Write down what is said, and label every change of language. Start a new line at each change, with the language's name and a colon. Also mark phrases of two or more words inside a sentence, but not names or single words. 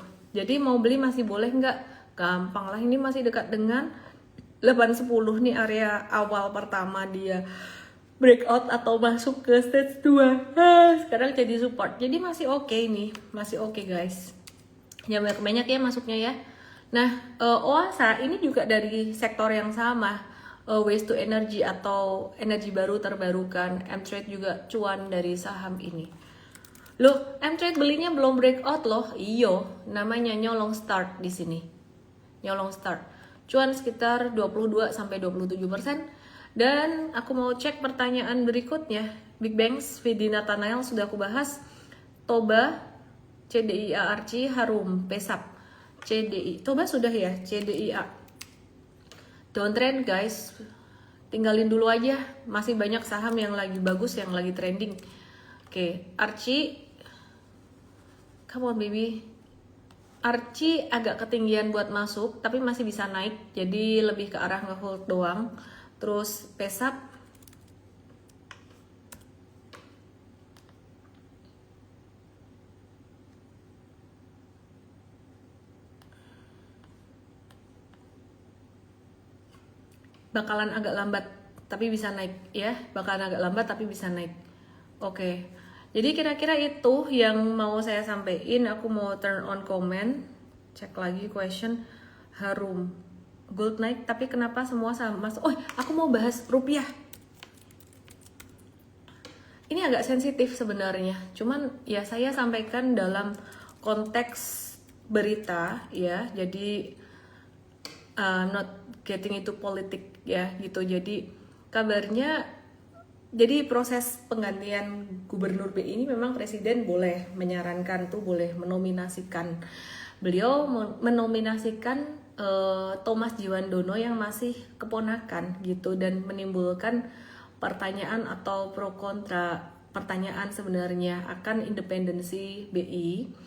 Indonesian: Jadi mau beli masih boleh nggak? Gampang lah, ini masih dekat dengan 810 nih area awal pertama dia breakout atau masuk ke stage 2. Sekarang jadi support. Jadi masih oke nih, masih oke guys. Ya banyak ya masuknya ya. Nah, OASA ini juga dari sektor yang sama,
English: waste to energy
Indonesian: atau energi baru terbarukan. M-Trade juga cuan dari saham ini. Loh, M-Trade belinya belum breakout loh. Iyo, namanya nyolong start di sini. Nyolong start. Cuan sekitar 22 sampai 27%. Dan aku mau cek pertanyaan berikutnya. Big Banks, Vidi Nathanael sudah aku bahas. Toba, CDIA Archie, Harum, Pesap, CDI. Toba sudah ya, CDIA.
English: Downtrend guys,
Indonesian: tinggalin dulu aja. Masih banyak saham yang lagi bagus, yang lagi trending. Oke, Archie,
English: come on baby.
Indonesian: Archie agak ketinggian buat masuk, tapi masih bisa naik. Jadi lebih ke arah nge-hold doang. Terus Pesap, bakalan agak lambat tapi bisa naik ya, bakalan agak lambat tapi bisa naik. Oke. Jadi kira-kira itu yang mau saya sampaikan. Aku mau
English: turn on comment.
Indonesian: Cek lagi question. Harum. Gold naik tapi kenapa semua sama masuk? Oh, aku mau bahas rupiah. Ini agak sensitif sebenarnya. Cuman ya saya sampaikan dalam konteks berita ya. Jadi
English: not getting into
Indonesian: politik ya gitu. Jadi kabarnya, jadi proses penggantian gubernur BI ini memang presiden boleh menyarankan tuh, boleh menominasikan. Beliau menominasikan Thomas Jiwandono yang masih keponakan gitu, dan menimbulkan pertanyaan atau pro kontra pertanyaan sebenarnya akan independensi BI.